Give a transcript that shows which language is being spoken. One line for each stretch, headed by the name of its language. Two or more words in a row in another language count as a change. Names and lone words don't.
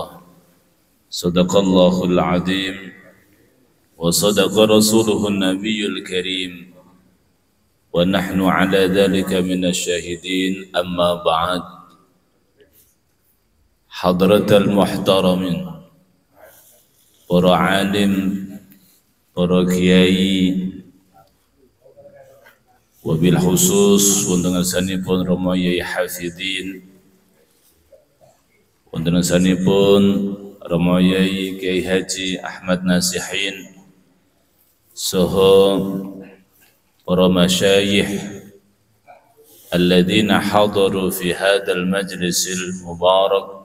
Arabic: صدق الله العظيم وصدق رسوله النبي الكريم ونحن على ذلك من الشاهدين. أما بعد، حضرة المحترمين،
Javanese: para alim, para kiai, wabil khusus wonten ngarsanipun Romo Yai Hafidin, wonten ngarsanipun Romo Yai Kiai Haji Ahmad Nasihin, saha para
Arabic: مشايخ الذين حضروا في هذا المجلس المبارك.